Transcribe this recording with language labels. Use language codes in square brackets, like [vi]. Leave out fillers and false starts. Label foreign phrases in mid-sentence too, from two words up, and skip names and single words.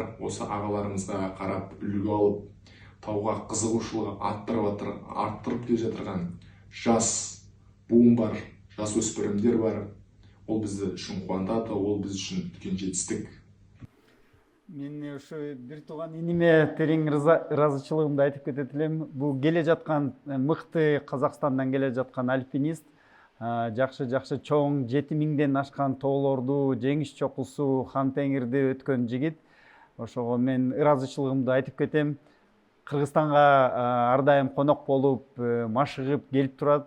[kk] Осы ағаларымызға қарап үлгі алып, тауға қызығушылығы арттырып келе жатырған жас буын бар, жас өспірімдер бар. Ол бізді үшін қуантады, ол біз үшін үлкен жетістік. [ky] Мен ушу бир тууган иниме терең ыраазычылыгымды айтып кетет элем. Бул келе жаткан мыкты Казакстандан келе жаткан альпинист, жакшы чоң 7000ден ашкан тоолорду, жеңиш чокусу, хан теңирди өткөн жигит. Ошого мен ыраазычылыгымды айтып кетем. Кыргызстанга ар дайым конок болуп, машыгып келип турат.